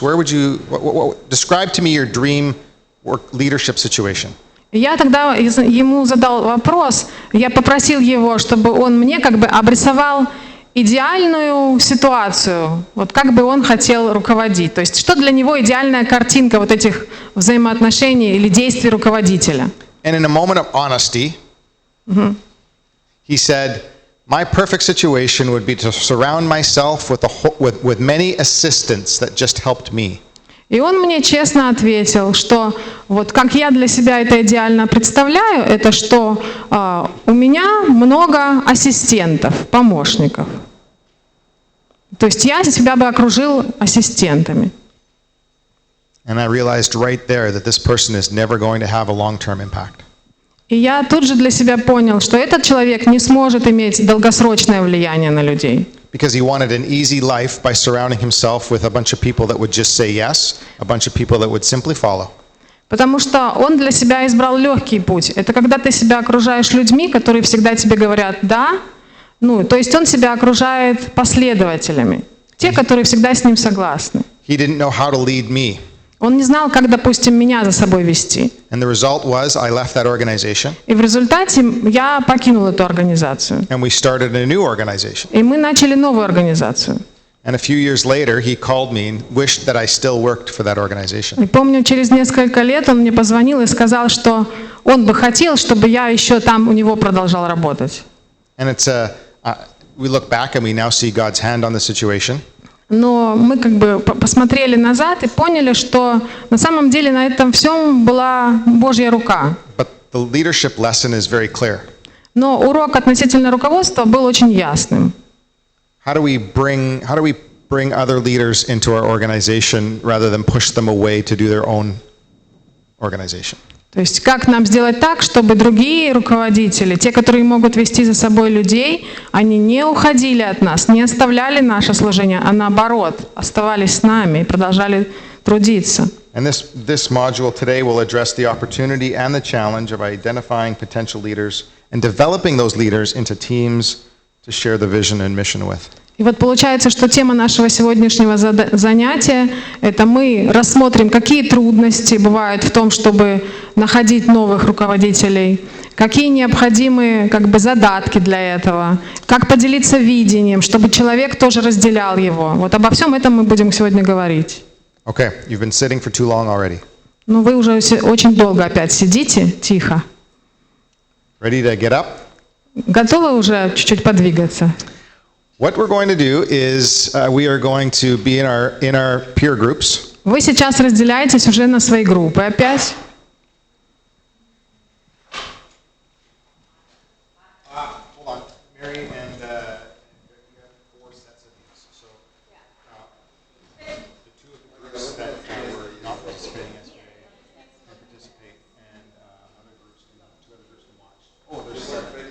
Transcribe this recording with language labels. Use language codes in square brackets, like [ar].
[en] Where would you describe to me your dream leadership situation? [ru] Я тогда ему задал вопрос, я попросил его, чтобы он мне обрисовал идеальную ситуацию, вот как бы он хотел руководить. То есть что для него идеальная картинка вот этих взаимоотношений или действий руководителя. [en] And in a moment of honesty, he said, my perfect situation would be to surround myself with many assistants that just helped me. [ru] И он мне честно ответил, что вот как я для себя это идеально представляю, это что у меня много ассистентов, помощников. То есть я себя бы окружил ассистентами. [en] And I realized right there that this person is never going to have a long-term impact. [ru] И я тут же для себя понял, что этот человек не сможет иметь долгосрочное влияние на людей. [en] Because he wanted an easy life by surrounding himself with a bunch of people that would just say yes, a bunch of people that would simply follow. [ru] Потому что он для себя избрал легкий путь. Это когда ты себя окружаешь людьми, которые всегда тебе говорят «да». Ну, то есть он себя окружает последователями. Те, которые всегда с ним согласны. [en] He didn't know how to lead me. [ru] Он не знал, как, допустим, меня за собой вести. [en] And the result was I left that organization. [ru] И в результате я покинул эту организацию. [en] And we started a new organization. [ru] И мы начали новую организацию. [en] And a few years later, he called me and wished that I still worked for that organization. [ru] И помню, через несколько лет он мне позвонил и сказал, что он бы хотел, чтобы я еще там у него продолжал работать. [en] And it's we look back and we now see God's hand on the situation. [ru] Но мы как бы посмотрели назад и поняли, что на самом деле на этом всем была Божья рука. [en] But the leadership lesson is very clear. [ru] Но урок относительно руководства был очень ясным. [en] How do we bring other leaders into our organization rather than push them away to do their own organization? [ru] То есть как нам сделать так, чтобы другие руководители, те, которые могут вести за собой людей, они не уходили от нас, не оставляли наше служение, а наоборот, оставались с нами и продолжали трудиться. [en] And this module today will address the opportunity and the challenge of identifying potential leaders and developing those leaders into teams to share the vision and mission with. [ru] И вот получается, что тема нашего сегодняшнего занятия – это мы рассмотрим, какие трудности бывают в том, чтобы находить новых руководителей, какие необходимые задатки для этого, как поделиться видением, чтобы человек тоже разделял его. Вот обо всем этом мы будем сегодня говорить. [en] Okay, you've been sitting for too long already. [ru] Ну, вы уже очень долго опять сидите, тихо. [en] Ready to get up? [ru] Готовы уже чуть-чуть подвигаться? [en] What we're going to do is we are going to be in our peer groups. [ru] Вы сейчас разделяетесь уже на свои группы опять. [en] Hold on, Mary, and we have 4 sets of these. So the 2 of the groups that were not participating yesterday can participate, and other groups, 2 other groups can watch. Oh, there's 7.